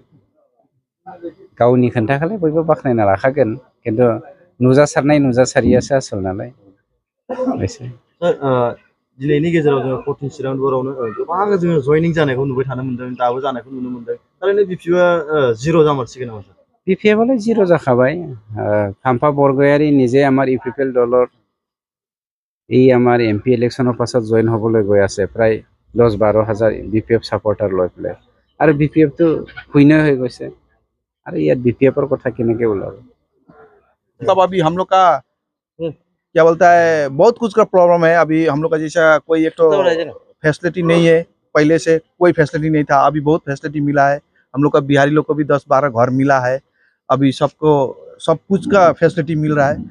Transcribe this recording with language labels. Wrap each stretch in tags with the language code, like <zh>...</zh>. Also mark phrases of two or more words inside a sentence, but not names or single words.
<brx>गावनि खोन्थाखौलाय बयबो बाख्नायना लाखागोन, खिन्थु नुजासारनाय नुजासारियासो आसल नालाय। दिनैनि गेजेराव जोङो कटिं चिरां बरावनो गोबां जोङो जयनिं जानायखौ नुबाय थानो मोनदों, दाबो जानायखौ नुनो मोनदों। थारैनो बिपिएफआ जिर' जामारसिगोन नामा? बिपिएफआलाय जिर' जाखाबाय।</brx> <as>हाम्फा बरगयारी নিজে আমাৰ ইউপিপিএল দলৰ এই আমাৰ</as> <en>MP election</en> <as>পাছত জইন হ'বলৈ গৈ আছে প্ৰায় 10-12 হাজাৰ বিপিএফ ছাপৰ্টাৰ লৈ পেলাই, আৰু বিপিএফটো শূন্য হৈ গৈছে, আৰু ইয়াত বিপিএফৰ কথা কেনেকৈ ওলাব?</as> <hi>मतलब अभी हम लोग का क्या बोलता है, बहुत कुछ का प्रॉब्लम है। अभी हम लोग का जैसा कोई एक तो फैसिलिटी नहीं है, पहले से कोई फैसिलिटी नहीं था, अभी बहुत फैसिलिटी मिला है। हम लोग का बिहारी लोग को भी 10-12 घर मिला है, अभी सबको सब कुछ का फैसिलिटी मिल रहा है।</hi>